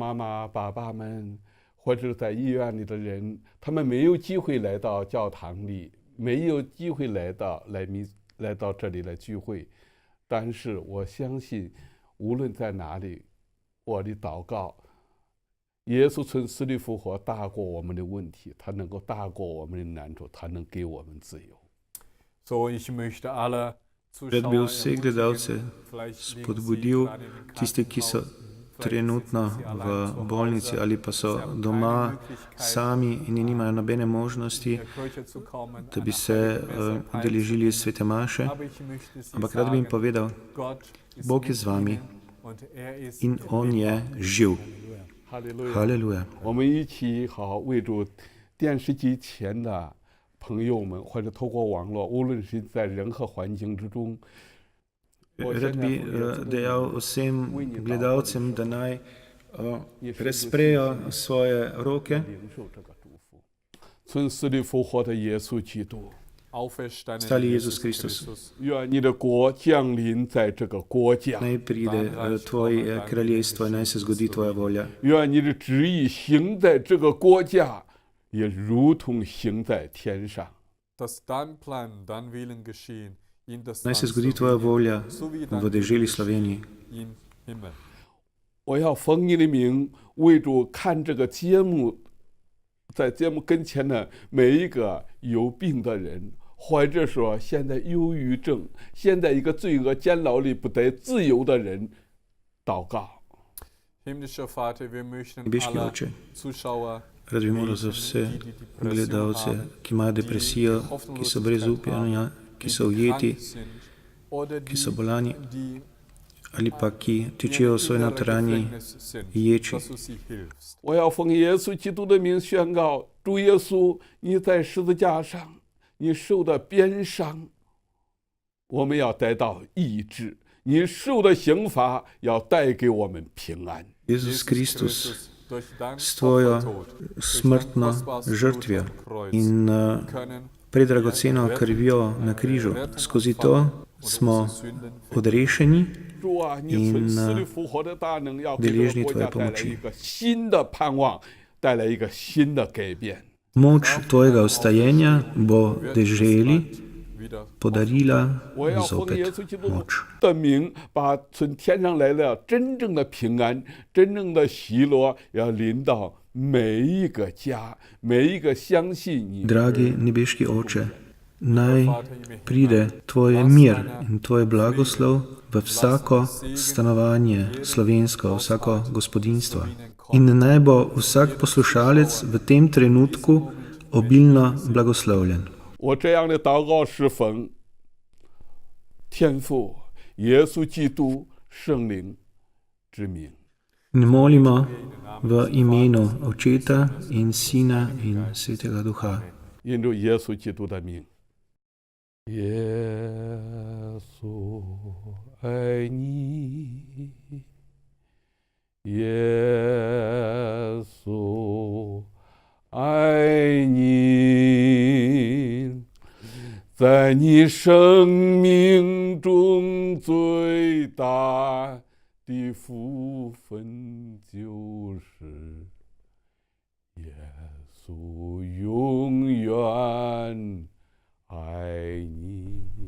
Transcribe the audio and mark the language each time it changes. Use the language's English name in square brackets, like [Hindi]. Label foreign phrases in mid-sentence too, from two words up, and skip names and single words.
[Chinese] 妈妈、爸爸们，或者在医院里的人，他们没有机会来到教堂里，没有机会来到这里来聚会，但是我相信，无论在哪里，我的祷告，耶稣从死里复活大过我们的问题，他能够大过我们的难处，他能给我们自由。 [German] So, ich möchte alle [Slovenian] Rad bi [German] Zuschauer [Slovenian] vse gledalce spodbudil, tiste, ki so trenutno v bolnici ali pa so doma sami in nimajo nobene možnosti, da bi se udeležili svete maše. Ampak rad bi jim povedal, Bog je z vami in on je živ. [Chinese] 哈利路亚！ [Slovenian] Haleluja. [Chinese] 我们一起好为主电视机前的朋友们，或者透过网络，无论是在任何环境之中， [Slovenian] Rad bi dejal vsem gledalcem, da naj razprejo svoje roke [Chinese] 领受这个祝福。从死里复活的耶稣基督， [German] Auferstandene [Slovenian] Stali [German] Jesus Jesus Christus. Christus. [Chinese] 愿你的国降临在这个国家， [Slovenian] Naj pride tvoje kraljestvo in naj se zgodi tvoja volja. [Chinese] 愿你的旨意行在这个国家，也如同行在天上。 [German] Dass dein Plan, dein Willen geschehen in das [Slovenian] Naj se [German] Land [Slovenian] zgodi tvoja volja [German] so wie dein [Slovenian] v deželi [German] Wille [Slovenian] Sloveniji. [German] im Himmel. [Chinese] 我要奉你的名为主看这个节目，在节目跟前的每一个有病的人，或者说现在忧郁症，现在一个罪恶监牢里不得自由的人，祷告。 [German] Himmlischer Vater, wir möchten [Slovenian] Nebeški [German] alle [Slovenian] Oče, [German] Zuschauer [Slovenian] rad bi molil za vse gledalce, ki imajo depresijo, ki so brez upanja, ki so ujeti, ki so bolani ali pa ki tičijo v svoji notranji ječi. [Chinese] 我要奉耶稣基督的名宣告：主耶稣，你在十字架上，你受的鞭伤，我们要得到医治；你受的刑罚要带给我们平安。 [Slovenian] Jezus Kristus, s tvojo smrtno žrtvijo in predragoceno krvjo na križu, skozi to smo odrešeni [Chinese] 主啊，你从死里复活的大能，要给这个国家带来一个新的盼望，带来一个新的改变。 [Slovenian] Moč tvojega vstajenja bo deželi podarila [Chinese] 我要奉耶 [Slovenian] zopet [Chinese] 稣基督 [Slovenian] moč. [Chinese] 的名，把从天上来的真正的平安、真正的喜乐，要临到每一个家，每一个相信你。 [Slovenian] Dragi nebeški Oče, naj pride tvoj mir in tvoj blagoslov v vsako stanovanje slovensko, vsako gospodinjstvo. In naj bo vsak poslušalec v tem trenutku obilno blagoslovljen. [Chinese] 我这样的祷告是奉天父、耶稣基督、圣灵之名。 [Slovenian] In molimo v imenu Očeta in Sina in Svetega Duha. [Chinese] 因着耶稣基督的名。耶稣爱你，耶稣爱你， 在你生命中最大的福分就是耶稣永远爱你，